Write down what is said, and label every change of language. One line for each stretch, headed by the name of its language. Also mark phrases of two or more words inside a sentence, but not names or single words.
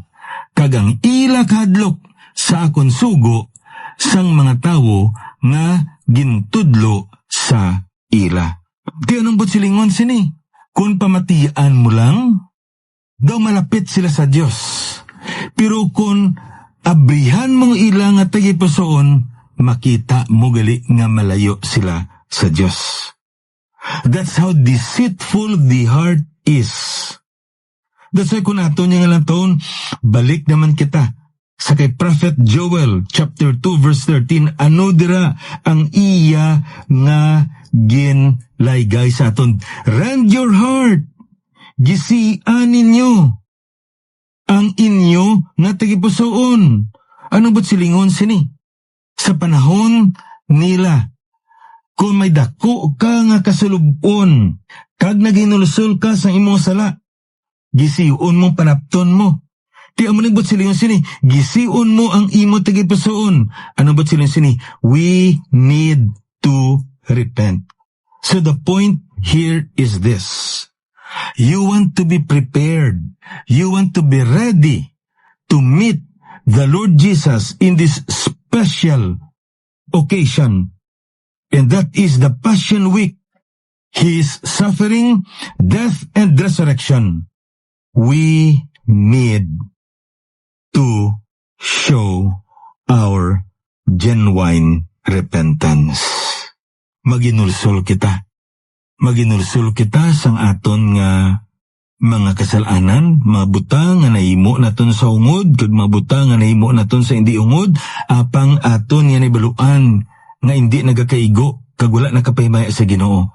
Hiligaynon: Kag ang ila kahadlok sa akon sugo sang mga tawo nga gintudlo sa ila. Di anong ba't silingon sini? Kung pamatian mo lang, daw malapit sila sa Diyos. Pero kung abrihan mong ila nga tagipusoon, makita mo gali nga malayo sila sa Diyos.
English: That's how deceitful the heart is.
Hiligaynon: That's why kung ato niya nga lang taon, balik naman kita sa kay Prophet Joel chapter 2 verse 13, ano dira ang iya nga ginlaygay sa aton?
English: Rend your heart,
Hiligaynon: gisian ninyo ang inyo nga tagipusoon. Ano ba't silingon sini? Sa panahon nila, kung may dako ka nga kasulubon, kag naginulusol ka sa imong sala, gisiun mong panapton mo. Di amo nagbot silingon sini, gisiun mo ang imo tagipusoon. Ano ba't silingon sini?
English: We need to repent. So the point here is this. You want to be prepared. You want to be ready to meet the Lord Jesus in this special occasion, and that is the Passion Week, His suffering, death, and resurrection. We need to show our genuine repentance.
Hiligaynon: Maginulsol kita sang aton nga mga kasalanan, mabuta nga nahimo naton sa ungod, kag mabuta nga nahimo naton sa hindi ungod, apang aton yan ibaluan nga hindi nagakaigo, kag wala nakapahimaya sa Ginoo.